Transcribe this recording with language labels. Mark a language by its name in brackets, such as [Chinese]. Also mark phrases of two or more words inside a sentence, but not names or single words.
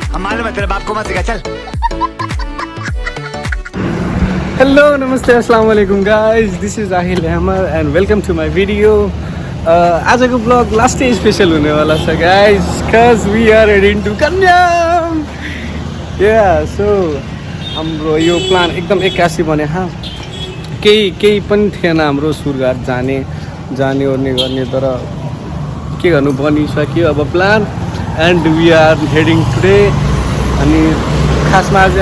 [English] हेलो नमस्ते [Arabic] السلام عليكم [English] guys this is Aahil Ahmed and welcome to my video आजको [Nepali] ब्लग लास्टै स्पेसल हुनेवाला छ गाइज [English] because we are heading to Kanyam [Nepali] या सो हाम्रो यो प्लान एकदम एक्कासी बने केही पनि थिएन हाम्रो सुरघाट जाने ओर्ने गर्ने तर के गर्नु बनिसक्यो अब प्लान [English] and we are heading today [Nepali] अनि खासमा चाहिँ